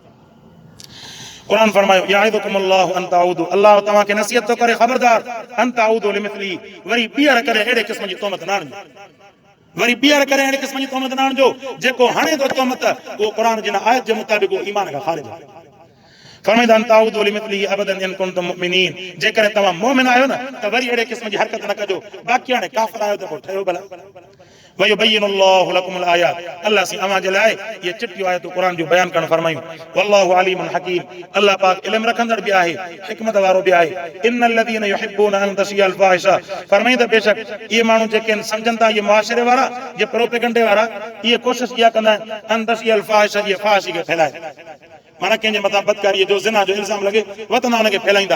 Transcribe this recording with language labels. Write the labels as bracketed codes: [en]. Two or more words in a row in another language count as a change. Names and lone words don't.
[sd] क़ुरान फरमायो [ar] يعظكم الله أن تعودوا [sd] अल्लाह तव्हांखे नसीहत थो करे ख़बरदार [ar] أن تعودوا لمثله [sd] वरी ॿीहर करे अहिड़े क़िस्म जी तोहमत न आणिजो वरी ॿीहर करे अहिड़े क़िस्म जी तोहमत न आणिजो जेको हणे थो तोहमत उहो क़ुरान जी आयत जे मुताबिक़ उहो ईमान खां ख़ारिज आहे फरमाईंदा [ar] أن تعودوا لمثله أبدا إن كنتم مؤمنين [sd] जेकॾहिं तव्हां मोमिन आहियो न त वरी अहिड़े क़िस्म जी हरकत न कजो बाक़ी हाणे काफ़िर आहियो त पोइ ठहियो भला [ar] ويبين الله لكم الآيات [sd] अल्लाह सी अवां जे लाइ ये चिट्टियूं आयतूं क़ुरान जो बयान करण फरमायूं [ar] والله عليم حكيم [sd] अल्लाह पाक इल्म रखंदड़ भी आहे हिकमत वारो भी आहे [ar] إن الذين يحبون أن تشيع الفاحشة [sd] फरमाईंदा बेशक ये माण्हू जेके समझनि था ये मुआशरे वारा ये प्रोपेगेंडे वारा ये कोशिश किया कंदा [ar] أن تشيع الفاحشة [sd] ये फाहिशी खे फैलाए माना कंहिंजे मथां बदकारी जो ज़िना जो इल्ज़ाम लॻे वतन हुनखे फैलाईंदा।